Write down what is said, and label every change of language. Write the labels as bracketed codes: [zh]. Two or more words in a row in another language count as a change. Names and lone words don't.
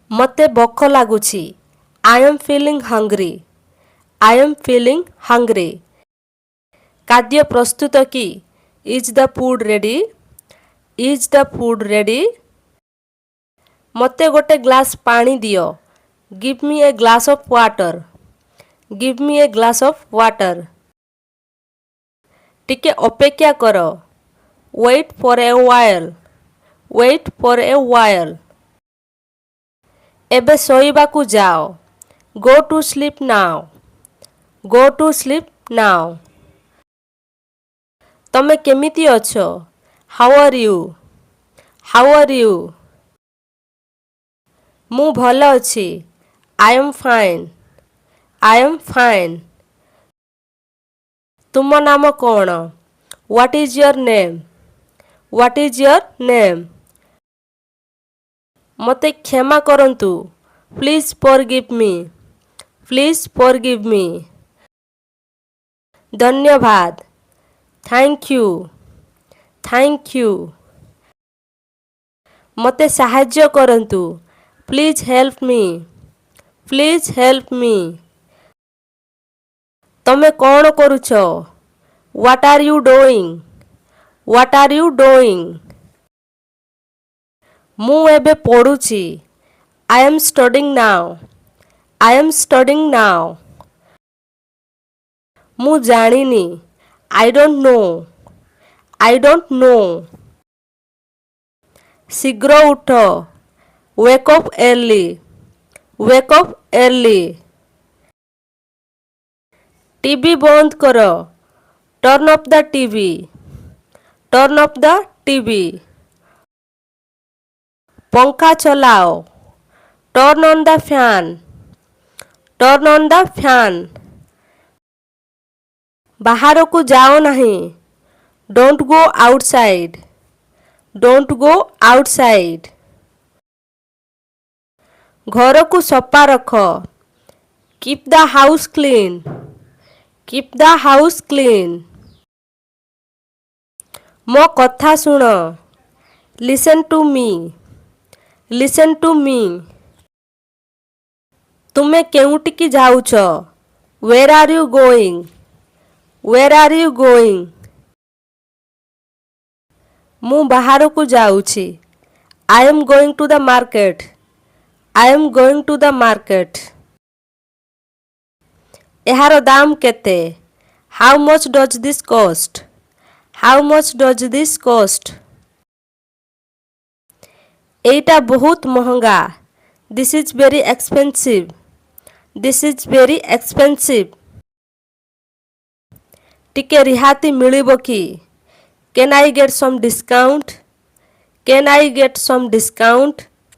[or] ମୋତେ ଭୋକ ଲାଗୁଛି। [en] I am feeling hungry. I am feeling hungry. [or] ଖାଦ୍ୟ ପ୍ରସ୍ତୁତ କି? [en] Is the food ready? Is the food ready? [or] ମୋତେ ଗୋଟେ ଗ୍ଲାସ୍ ପାଣି ଦିଅ। [en] Give me a glass of water. Give me a glass of water. [or] ଟିକେ ଅପେକ୍ଷା କର। [en] Wait for a while. Wait for a while. [or] ଏବେ ଶୋଇବାକୁ ଯାଅ। [en] Go to sleep now. Go to sleep now. [or] ତମେ କେମିତି ଅଛ? [en] How are you? How are you? [or] ମୁଁ ଭଲ ଅଛି। [en] I am fine. I am fine. [or] ତୁମ ନାମ କ'ଣ? [en] What is your name? What is your name? [or] ମୋତେ କ୍ଷମା କରନ୍ତୁ। [en] Please forgive me. Please forgive me. ଧନ୍ୟବାଦ। Thank you. Thank you. [or] ମୋତେ ସାହାଯ୍ୟ କରନ୍ତୁ। [en] Please help me. Please help me. [or] ତମେ କ'ଣ କରୁଛ? [en] What are you doing? What are you doing? [or] ମୁଁ ଏବେ ପଢ଼ୁଛି। [en] I am studying now. I am studying now. [or] ମୁଁ ଜାଣିନି। [en] I don't know. I don't know. [or] ଶୀଘ୍ର ଉଠ। [en] Wake up early. Wake up early. [or] ଟିଭି ବନ୍ଦ କର। [en] Turn off the TV. Turn off the TV. [or] ପଙ୍ଖା ଚଲାଅ। [en] Turn on the fan. Turn on the fan. [or] ବାହାରକୁ ଯାଅ ନାହିଁ। [en] Don't go outside. Don't go outside. [or] ଘରକୁ ସଫା ରଖ। [en] Keep the house clean. Keep the house clean. [or] ମୋ କଥା ଶୁଣ। [en] Listen to me. Listen to me. [or] ତୁମେ କେଉଁଠିକି ଯାଉଛ? [en] Where are you going? Where are you going? [or] ମୁଁ ବାହାରକୁ ଯାଉଛି। [en] I am going to the market. I am going to the market. [or] ଏହାର ଦାମ କେତେ? [en] How much does this cost? How much does this cost? [or] ଏଇଟା ବହୁତ ମହଙ୍ଗା। [en] This is very expensive. This is very expensive. [or] ଟିକେ ରିହାତି ମିଳିବ କି? [en] Can I get some discount? Can I get some discount?